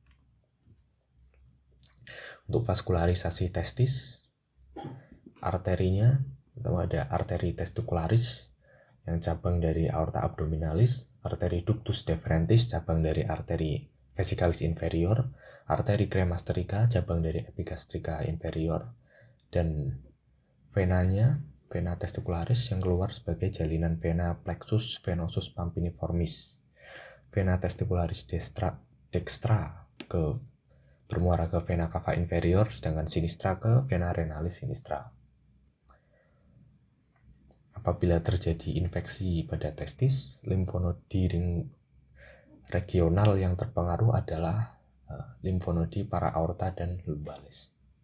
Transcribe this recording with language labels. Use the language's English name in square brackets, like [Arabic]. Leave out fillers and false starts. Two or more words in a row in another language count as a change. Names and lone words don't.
[Indonesian] Untuk vaskularisasi testis, arterinya ada arteri testicularis yang cabang dari aorta abdominalis, arteri ductus deferentis cabang dari arteri vesicalis inferior, arteri cremasterika cabang dari epigastrika inferior, dan venanya, vena testicularis yang keluar sebagai jalinan vena plexus venosus pampiniformis. Vena testicularis dextra bermuara ke vena cava inferior, sedangkan sinistra ke vena renalis sinistra. Apabila terjadi infeksi pada testis, limfonodi regional yang terpengaruh adalah limfonodi para aorta dan lumbalis.